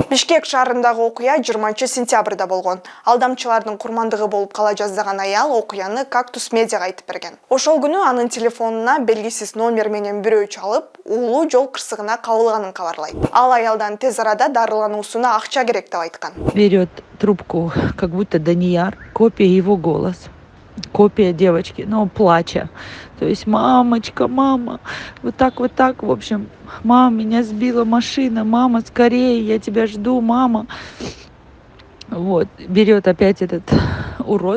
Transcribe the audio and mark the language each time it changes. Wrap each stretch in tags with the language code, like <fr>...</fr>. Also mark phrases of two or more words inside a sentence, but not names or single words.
<ky>Бишкек шаарындагы окуя 20-сентябрда болгон. Алдамчылардын курмандыгы болуп кала жаздаган аял окуяны Кактус медиага айтып берген. Ошол күнү анын телефонуна белгисиз номер менен бирөө чалып, уулу жол кырсыгына кабылганын кабарлайт. Ал аялдан тез арада дарылануусуна акча керек деп айткан.</ky> <ru>Берет трубку, как будто Данияр, копия его голоса. Копия девочки, но плача. То есть мамочка, мама, вот так, в общем, мама, меня сбила машина, мама, скорее, я тебя жду, мама. Вот, берет опять этот урод.</ru>